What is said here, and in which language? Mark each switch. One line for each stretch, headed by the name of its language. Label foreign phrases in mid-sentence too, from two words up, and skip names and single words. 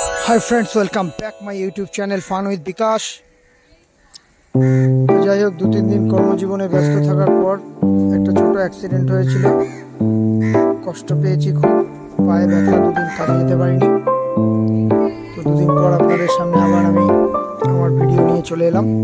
English: Hi friends, welcome back my YouTube channel fun with বিকাশ।
Bangla: যাই হোক, 2-3 দিন কর্মজীবনে ব্যস্ত থাকার পর একটা ছোট অ্যাক্সিডেন্ট হয়েছিল। কষ্ট পেয়েছি খুব, পায়ে ব্যথা, 2 দিন কাজে যেতে পারিনি। তো 2 দিন পর আপনাদের সামনে আবার আমি আমার ভিডিও নিয়ে চলে এলাম।